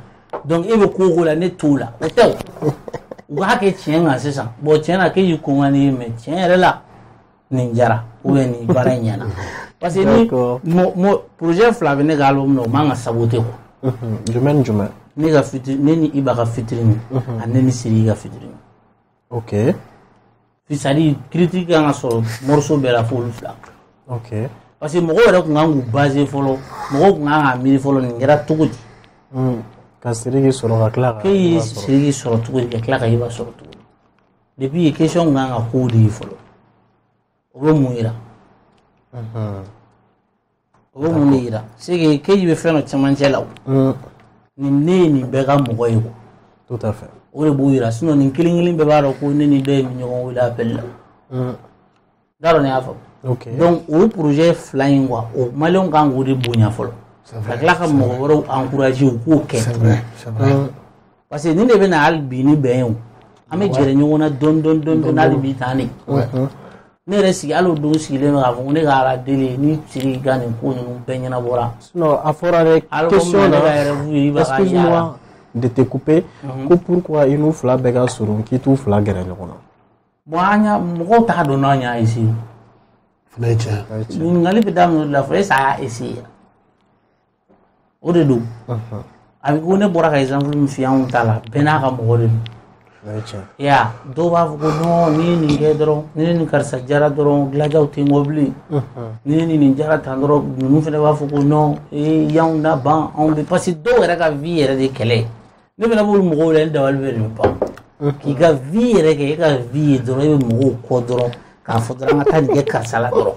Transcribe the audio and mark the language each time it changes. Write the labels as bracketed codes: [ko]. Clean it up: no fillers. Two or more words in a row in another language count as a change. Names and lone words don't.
[bm] Donc e bɛ ko o ko la ne t'o la o tɛ o. U k'a kɛ tiɲɛ kan sisan bon tiɲɛ na k'e y'i ko ŋani ye mais tiɲɛ yɛrɛ la nin jara [fr] ou bien [bm] nin baara in ɲɛna. Parce que ni projet fila bɛ ne ka album na o man ka saboter quoi. Jumɛn ni jumɛn? Ne ka featuring ne ni Iba ka featuring ani ne ni Siri ka featuring. Ok. C'est-à-dire critique kan ka sɔrɔ morceau bɛɛ la fo olu fila. Ok. Parce que mɔgɔw yɛrɛ tun kan k'u baser fɔlɔ mɔgɔw tun kan k'a miiri fɔlɔ nin kɛra cogo di. Ka Siriki sɔrɔ ka tila ka. K'e ye Siriki sɔrɔ cogo di ka tila ka Iba sɔrɔ cogo di. Depuis ye question tun kan ka k'o de ye fɔlɔ. O bɛ mun yira. O bɛ mun de yira. [fr] C'est que [bm] Keji bɛ fɛn dɔ cɛmancɛ la o. Nin ne ye nin bɛɛ ka mɔgɔ ye quoi. [fr] Tout à fait. [bm] O de b'o yira sinon nin kelen kelen bɛɛ b'a dɔn ko ne ni dɔ ye ɲɔgɔn wele appel la. D'accord ni y'a faamu. Ok. Donc o projet fila in quoi o maliyɛnw kan k'o de bonya fɔlɔ. Ka tila ka mɔgɔ wɛrɛw encourager u k'o kɛ. [fr] C'est vrai, c'est vrai. [bm] Parce que nin de bɛ na hali bi ni bɛn ye o. An bɛ gɛrɛ ɲɔgɔn na dɔɔni hali bi tan de. Ne yɛrɛ sigi hali o don sigilen bɛ k'a fɔ ko ne ka ala deli ni Siri ka nin ko ninnu bɛɛ ɲɛnabɔra. Sinon a fɔra dɛ question na [fr] excuse-moi de te couper [bm] ko pourquoi i n'u fila bɛɛ ka surun k'i t'u fila gɛrɛ ɲɔgɔn na. Bon an y'a mɔgɔw t'a dɔn n'an y'a essayer. Fana ye tiɲɛ. Ɲininkali bɛ daminɛ o de la fɔlɔ [fr] est-ce que [bm] a y'a essayer o de don. A bɛ ko ne bɔra ka exemple min f'i ye anw ta la bɛɛ n'a ka mɔgɔ de don. Ya dɔw b'a fɔ ko non ni nin kɛ dɔrɔn ni nin karisa jara dɔrɔn dilanjaw tɛ n kɔ bilen ni nin jara tan dɔrɔn ninnu fana b'a fɔ ko non y'anw na ban anw bɛ [fr] parce que [bm] dɔw yɛrɛ ka vie yɛrɛ de kɛlɛ ne fana b'olu mɔgɔw la ne dabali bɛ nin ban k'i ka vie yɛrɛ kɛ e ka vie ye dɔrɔn e bɛ mɔgɔw kɔ dɔrɔn k'a fɔ dɔrɔn an ka taa nin kɛ karisa la dɔrɔn.